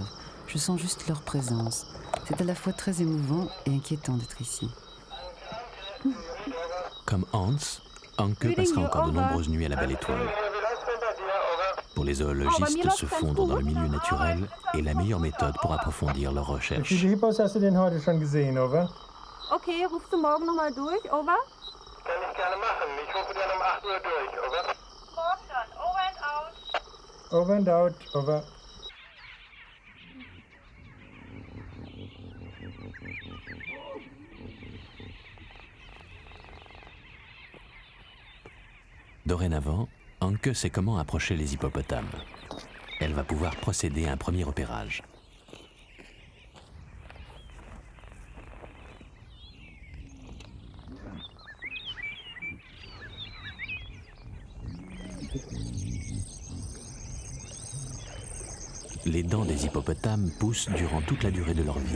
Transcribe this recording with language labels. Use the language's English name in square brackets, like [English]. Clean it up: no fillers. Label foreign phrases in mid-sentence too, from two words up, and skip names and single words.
[French] Je sens juste leur présence. C'est à la fois très émouvant et inquiétant d'être ici. Comme Hans, Anke passera encore de nombreuses nuits à la Belle Étoile. Pour les zoologistes, se fondre dans le milieu naturel est la meilleure méthode pour approfondir leurs recherches. [German] Wie viele Hippos hast du denn heute schon gesehen, over? Okay, rufst du morgen nochmal durch, over? Kann ich gerne machen. Ich rufe dann um 8 Uhr durch, over? Morgen dann, [English] over and out. Over and out, over. [French] Dorénavant, Anke sait comment approcher les hippopotames. Elle va pouvoir procéder à un premier repérage. Les dents des hippopotames poussent durant toute la durée de leur vie.